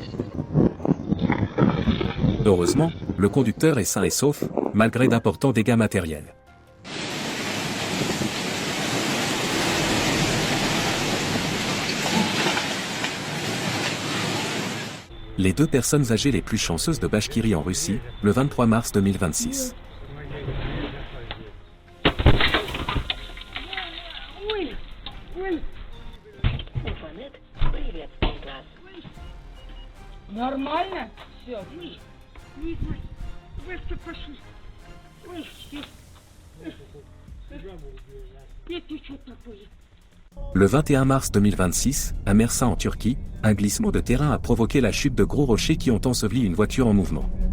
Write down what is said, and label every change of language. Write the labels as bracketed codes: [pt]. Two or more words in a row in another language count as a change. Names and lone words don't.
[fr] Heureusement, le conducteur est sain et sauf, malgré d'importants dégâts matériels. Les deux personnes âgées les plus chanceuses de Bachkirie en Russie, le 23 mars 2026. [ru] Нормально? Все. Пошли. Ой, это что такое? [fr] Le 21 mars 2026, à Mersin en Turquie, un glissement de terrain a provoqué la chute de gros rochers qui ont enseveli une voiture en mouvement.